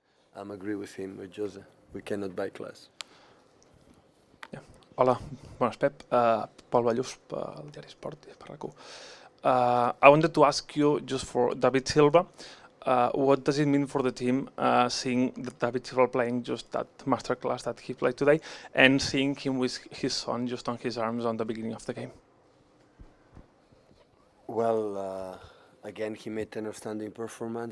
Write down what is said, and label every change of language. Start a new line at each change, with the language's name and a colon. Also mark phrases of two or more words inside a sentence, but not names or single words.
English: I'm agree with him, with Jose. We cannot buy class.
Spanish: Hola, buenas Pep.
Catalan: Pol Ballús, del diari Esport, per RAC1.
English: I wanted to ask you, just for David Silva, what does it mean for the team seeing David Silva playing just that masterclass that he played today, and seeing him with his son just on his arms on the beginning of the game? Well, again, he made an outstanding performance.